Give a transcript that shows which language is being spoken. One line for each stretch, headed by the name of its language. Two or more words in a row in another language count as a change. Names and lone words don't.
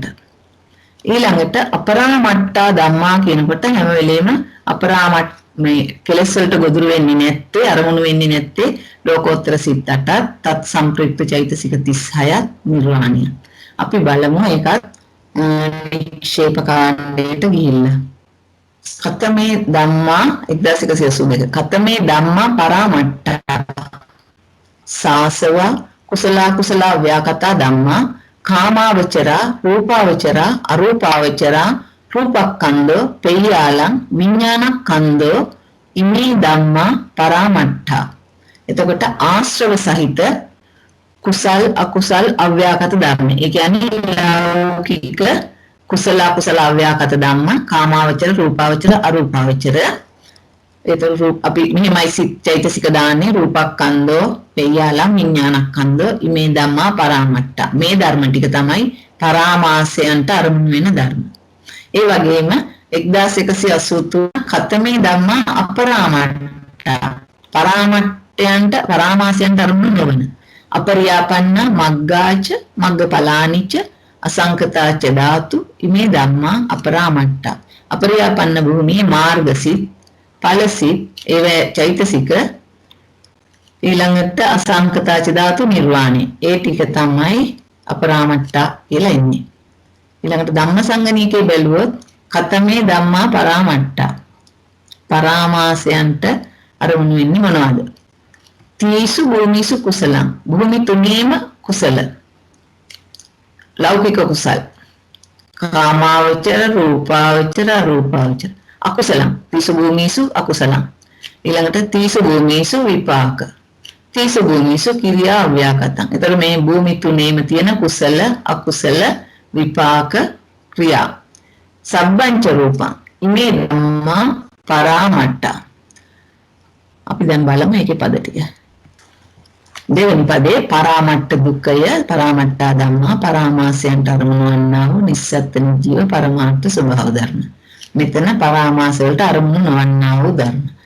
Sinhala: ඊළඟට අපරාමට්ඨා ධම්මා කියනකොට හැම වෙලෙම අපරාමට්ඨ මේ කෙලෙස් වලට ගොදුරු වෙන්නේ නැත්තේ අරමුණු වෙන්නේ නැත්තේ ලෝකෝත්තර සිත් 8ක් තත් සම්ප්‍රිප්ත චෛතසික 36ක් නිර්වාණය. අපි බලමු ඒකත් වික්ෂේප කාණ්ඩයට ගිහිල්ලා.
Pali: කතමේ ධම්මා 1182 කතමේ ධම්මා පරාමට්ඨා සාසව කුසල ව්‍යාකතා ධම්මා කාමාවචරා රූපාවචරා අරූපාවචරා රූපක්ඛන්‍දෝ පෙය්‍යාලං විඥානක්ඛන්‍දෝ ඉමේ ධම්මා පරාමට්ඨා.
Sinhala: එතකොට ආශ්‍රව සහිත කුසල් අකුසල් අව්‍යාකත ධර්ම. ඒ කියන්නේ ලෞකික කුසල අකුසල අව්‍යාකත ධම්ම කාමාවචර රූපාවචර අරූපාවචර. එතකොට අපි මෙහිමයි සිත් චෛතසික දාන්නේ
Pali: රූපක්ඛන්‍දෝ පෙය්‍යාලං විඥානක්ඛන්‍දෝ ඉමේ ධම්මා පරාමට්ඨා.
Sinhala: මේ ධර්ම ටික තමයි පරාමාසයන්ට අරමුණු වෙන ධර්ම.
Pali: ඒ වගේම 1183 කතමේ ධම්මා අපරාමට්ඨා පරාමට්ඨයන්ට පරාමාසයන්ට අරමුණු නොවන අපරියාපන්න මග්ගාච මග්ගඵලානිච අසංකතාච ධාතු ඉමේ ධම්මා අපරාමට්ඨා.
Sinhala: අපරියාපන්න භූමියේ මාර්ගසිත ඵලසිත ඒව චෛතසික ඊළඟට අසංකතාච ධාතු නිර්වාණය. ඒ ටික තමයි අපරාමට්ඨා කියලා ඉන්නේ. ඊළඟට ධම්මසංගණීකේ බැලුවොත්
Pali: කතමේ ධම්මා පරාමට්ඨා
Sinhala: පරාමාසයන්ට අරමුණු වෙන්නේ මොනවද?
Pali: තීසු භූමිසු කුසලං
Sinhala: භූමි තුනේම කුසල ලෞකික කුසල කාමාවචර රූපාවචර අරූපාවචර
Pali: අකුසලං තීසු භූමිසු අකුසලං. ඊළඟට තීසු භූමිසු විපාක තීසු භූමිසු කිරියා අව්‍යාකතං.
Sinhala: ඒතර මේ භූමි තුනේම තියෙන කුසල අකුසල විපාක ක්‍රියා
Pali: සබ්බංච රූපං ඉමේ ධම්මා පරාමට්ඨා.
Sinhala: අපි දැන් බලමු මේකේ පද ටික. දෙවෙනි පදේ පරාමට්ඨ දුක්ඛය
Pali: පරාමට්ඨා ධම්මා
Sinhala: පරාමාසයන්ට අරමුණු වන්නා වූ නිස්සත්ත්‍ය ජීව පරමාර්ථ ස්වභාව ධර්ම. මෙතන පරාමාස වලට අරමුණු නොවන්නා වූ ධර්ම.